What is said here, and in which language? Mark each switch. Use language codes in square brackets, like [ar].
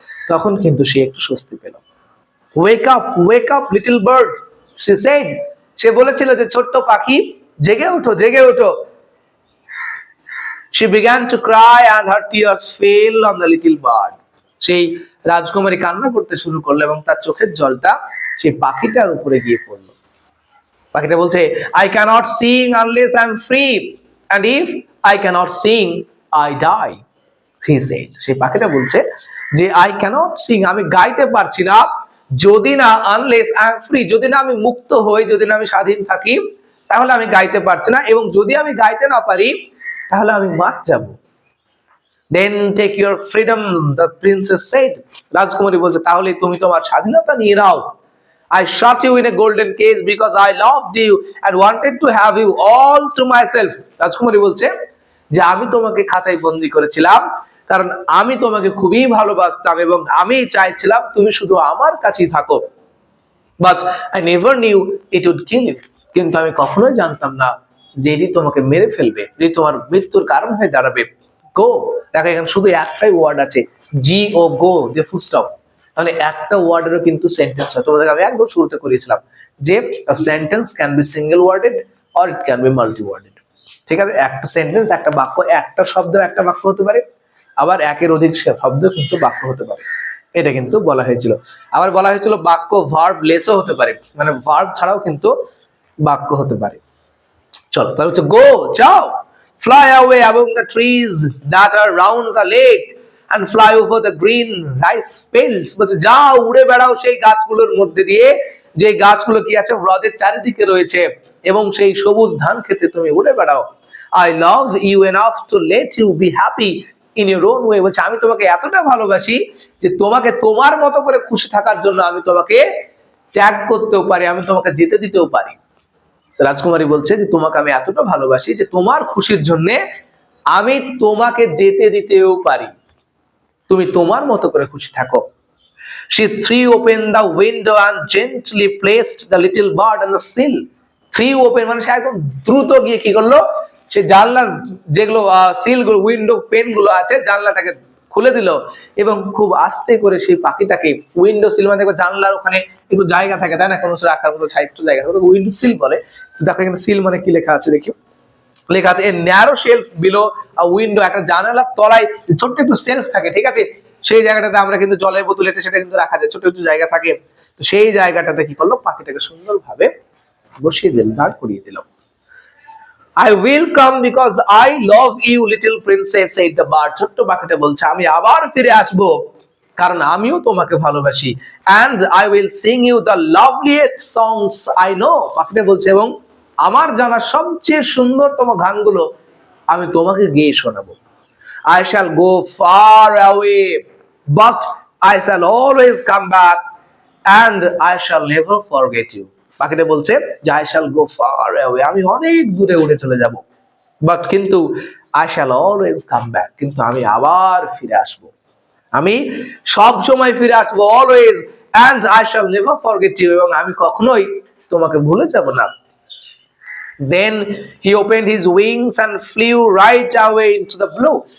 [bn] তখন কিন্তু সে একটু স্বস্তি পেল। [en] wake up little bird, she said. [bn] সে বলেছিল যে ছোট্ট পাখি, জেগে ওঠো, জেগে ওঠো। [en] She began to cry and her tears fell on the little bird. [bn] সেই রাজকুমারী কান্না করতে শুরু করলো এবং তার চোখের জলটা সেই পাখিটার উপরে গিয়ে পড়লো। পাখিটা বলছে, [en] I cannot sing unless I am free, and if I cannot sing, I die, he said. [bn] সেই পাখিটা বলছে যে [en] I cannot sing, [bn] আমি গাইতে পারছি না, যদি না [en] unless I am free, [bn] যদি না আমি মুক্ত হই, যদি না আমি স্বাধীন থাকি, তাহলে আমি গাইতে পারছি না, এবং যদি আমি গাইতে না পারি তাহলে আমি মারা যাব। [en] Then take your freedom, the princess said. [bn] রাজকুমারী বলছে, তাহলে তুমি তোমার স্বাধীনতা নিয়ে নাও। [en] I shut you in a golden cage because I loved you and wanted to have you all to myself. [bn] রাজকুমারী বলছে যে আমি তোমাকে খাঁচায় বন্দি করেছিলাম কারণ আমি তোমাকে খুবই ভালোবাসতাম এবং আমি চাইছিলাম তুমি শুধু আমার কাছেই থাকো। [en] But I never knew it would kill you. [bn] কিন্তু আমি কখনোই জানতাম না যে এটি তোমাকে মেরে ফেলবে, এটি তোমার মৃত্যুর কারণ হয়ে দাঁড়াবে। গো, দেখো এখানে শুধু একটাই ওয়ার্ড আছে, জি ও গো, যে ফুল স্টপ। তাহলে একটা ওয়ার্ডেরও কিন্তু সেন্টেন্স হয়। তোমাদের আমি একদম শুরুতে করেছিলাম যে [en] Sentence can be single worded or it can be multi worded. [bn] ঠিক আছে, একটা সেন্টেন্স, একটা বাক্য, একটা শব্দ একটা বাক্য হতে পারে, আবার একের অধিক শব্দ কিন্তু বাক্য হতে পারে। এটা কিন্তু বলা হয়েছিল। আবার বলা হয়েছিল বাক্য ভার্ব লেসও হতে পারে, মানে ভার্ব ছাড়াও কিন্তু বাক্য হতে পারে। চলো তাহলে হচ্ছে গো, যাও, [en] fly away among the trees that are round the lake and fly over the green rice fields. [bn] বলছে যাও, উড়ে বেড়াও সেই গাছগুলোর মধ্যে দিয়ে, যে গাছগুলো কি আছে হ্রদের চারিদিকে রয়েছে, এবং সেই সবুজ ধান খেতে তুমি উড়ে বেড়াও। I love you enough to let you be happy in your own way. বলছে আমি তোমাকে এতটা ভালোবাসি যে তোমাকে তোমার মতো করে খুশি থাকার জন্য আমি তোমাকে ত্যাগ করতেও পারি, আমি তোমাকে যেতে দিতেও পারি। রাজকুমারী বলছে যে তোমাকে আমি এতটা ভালোবাসি যে তোমার খুশির জন্য আমি তোমাকে যেতে দিতেও পারি, তুমি তোমার মতো করে খুশি থাকো। [en] She threw open the window and gently placed the little bird on the sill. Threw open [bn] মানে সে একদম দ্রুত গিয়ে কি করলো, সে জানলার যেগুলো সিল গুলো, উইন্ডো পেন গুলো আছে, জানলাটাকে খুলে দিল এবং খুব আস্তে করে সেই পাখিটাকে, উইন্ডো সিল মানে দেখো জানলার ওখানে একটু জায়গা থাকে তাই না, কোনো রাখার মতো একটু জায়গা থাকে, উইন্ডো সিল বলে। তো দেখো এখানে সিল মানে কি লেখা আছে দেখি, লেখা আছে [en] A narrow shelf below a window. [bn] একটা জানালার তলায় ছোট্ট একটু সেলফ থাকে, ঠিক আছে, সেই জায়গাটাতে আমরা কিন্তু জলের বোতল এটা সেটা কিন্তু রাখা যায়, ছোট একটু জায়গা থাকে। তো সেই জায়গাটাতে কি করলো, পাখিটাকে সুন্দরভাবে বসিয়ে দিল, দাঁড় করিয়ে দিল। [en] I will come because I love you, little princess, said the bird. [bn] ছোট্ট পাখিটা বলছে আমি আবার ফিরে আসবো কারণ আমিও তোমাকে ভালোবাসি। [en] And I will sing you the loveliest songs I know. [bn] পাখিটা বলছে এবং আমার জানা সবচেয়ে সুন্দরতম গানগুলো আমি তোমাকে গেয়ে শোনাবো। [en] I shall go far away, but I shall always come back, and I shall never forget you. [bn] পাখিটা বলছে যে [en] I shall go far away, [bn] আমি অনেক দূরে উড়ে চলে যাব, বাট কিন্তু [en] I shall always come back, [bn] কিন্তু আমি আবার ফিরে আসবো, আমি সব সময় ফিরে আসবো, always, [en] and I shall never forget you, [bn] এবং আমি কখনোই তোমাকে ভুলে যাব না। [en] Then he opened his wings and flew right away into the blue.